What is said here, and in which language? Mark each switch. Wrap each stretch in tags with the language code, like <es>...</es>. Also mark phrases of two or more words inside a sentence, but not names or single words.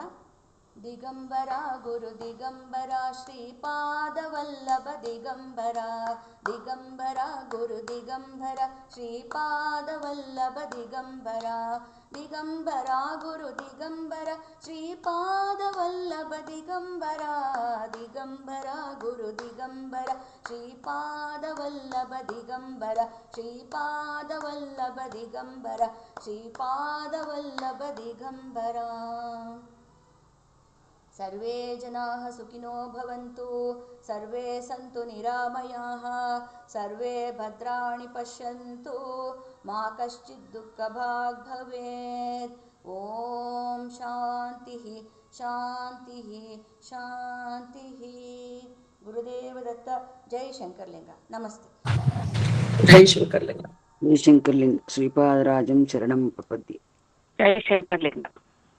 <sa>ದಿಗಂಬರ ಗುರು ದಿಗಂಬರ ಶ್ರೀಪಾದವಲ್ಲಭ ದಿಗಂಬರ, ದಿಗಂಬರ ಗುರು ದಿಗಂಬರ ಶ್ರೀಪಾದವಲ್ಲಭ ದಿಗಂಬರ, ದಿಗಂಬರ ಗುರು ದಿಗಂಬರ ಶ್ರೀಪಾದವಲ್ಲಭ ದಿಗಂಬರ, ದಿಗಂಬರ ಗುರು ದಿಗಂಬರ ಶ್ರೀಪಾದವಲ್ಲಭ ದಿಗಂಬರ, ಶ್ರೀಪಾದವಲ್ಲಭ ದಿಗಂಬರ, ಶ್ರೀಪಾದವಲ್ಲಭ ದಿಗಂಬರ. ಸರ್ವೇ ಜನಾಃ ಸುಖಿನೋ ಭವಂತು, ಸರ್ವೇ ಸಂತು ನಿರಾಮಯಾಃ, ಸರ್ವೇ ಭದ್ರಾಣಿ ಪಶ್ಯಂತು, ಮಾ ಕಶ್ಚಿತ್ ದುಃಖಭಾಗ್ ಭವೇತ್. ಓಂ ಶಾಂತಿ ಶಾಂತಿ ಶಾಂತಿ.</sa> <kn>ಗುರುದೇವ ದತ್ತ. ಜೈ ಶಂಕರಲಿಂಗ. ನಮಸ್ತೆ. ಜೈ ಶಂಕರಲಿಂಗ. ಜೈ ಶಂಕರಲಿಂಗ.</kn> <sa>ಶ್ರೀಪಾದರಾಜಂ ಶರಣಂ ಪ್ರಪದ್ಯೆ.</sa> <kn>ಜೈ ಶಂಕರಲಿಂಗ.</kn>